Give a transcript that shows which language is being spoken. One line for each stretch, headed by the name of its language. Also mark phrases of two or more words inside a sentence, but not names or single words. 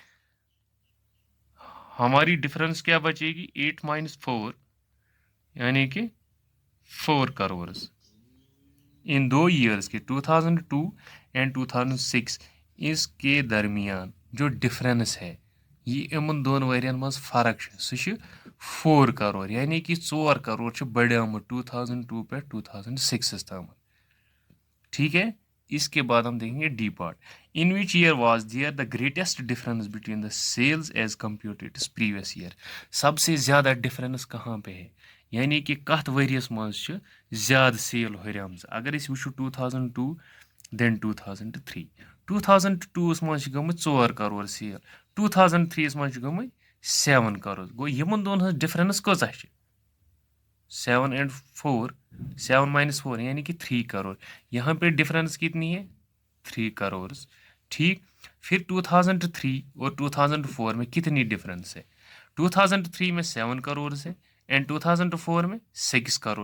Hindi: हमारी डिफरेंस क्या बचेगी? 8 माइनस 4, यानी कि 4 करोड़।
English: in 2 years
Hindi: के 2002 एंड 2006 इसके दरमियान जो डिफरेंस है, ये
Kashmiri: इन दोन वरियन मज फर्क सह
Hindi: 4 करोड़, यानी कि 4 करोड़
Kashmiri: बढ़ियामुत 2002 पे 2006 तम,
Hindi: ठीक है। इसके बाद हम देखेंगे डी पार्ट,
English: In which year was there the greatest difference between the sales as compared to its previous year.
Hindi: सबसे ज़्यादा डिफरेंस कहाँ पे है, यानी कि
Kashmiri: कत वरियस मज ज़्यादा सेल हरम। अगर अस वो 2002 देन 2003, 2002 मज गम 4 करोड़ सेल, 2003 मज गम 7 करोड़। गो यमन दोन डिफरेंस कचा 7 एंड 4, 7 माइनस 4 यानी कि 3 करोड़।
Hindi: यहाँ पे डिफरेंस कितनी है? 3 करोड़, ठीक। फिर 2003 और 2004 में कितनी डिफरेंस है? 2003 में 7 करोड़ है एंड 2004 में 6 करोड़।